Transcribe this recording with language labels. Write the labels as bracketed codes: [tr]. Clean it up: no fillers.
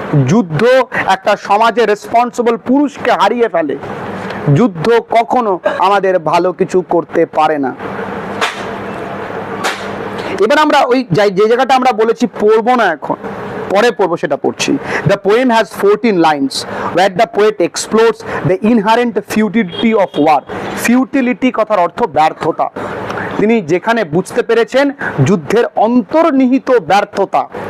[bn] যুদ্ধ একটা সমাজে রেসপন্সিবল পুরুষকে হারিয়ে ফেলে। যুদ্ধ কখনো আমাদের ভালো কিছু করতে পারে না। এবার আমরা ওই যে জায়গাটা আমরা বলেছি পড়বো না, এখন পরে পড়বো, সেটা পড়ছি। [en] The poem has 14 lines where the poet explores the inherent futility of war. [bn] Futility কথার অর্থ ব্যর্থতা। তিনি যেখানে বুঝতে পেরেছেন যুদ্ধের অন্তর্নিহিত ব্যর্থতা।